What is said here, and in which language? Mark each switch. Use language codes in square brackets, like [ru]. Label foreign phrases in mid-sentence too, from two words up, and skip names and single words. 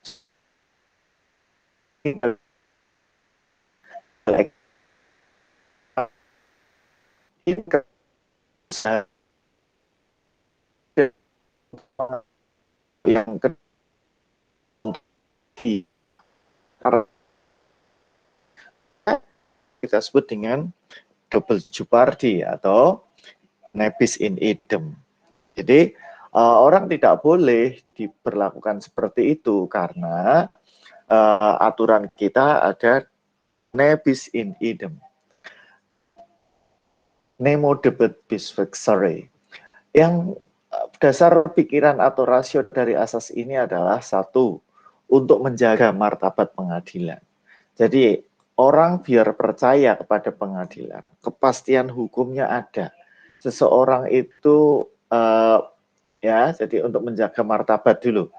[id] yang kita sebut dengan [en] double jeopardy [id] atau [la] nebis in idem. [id] Jadi orang tidak boleh diberlakukan seperti itu karena aturan kita ada [la] nebis in idem, nemo debet bis vexare. [id] Yang dasar pikiran atau rasio dari asas ini adalah satu, untuk menjaga martabat pengadilan. Jadi orang biar percaya kepada pengadilan, kepastian hukumnya ada. Seseorang itu jadi untuk menjaga martabat dulu.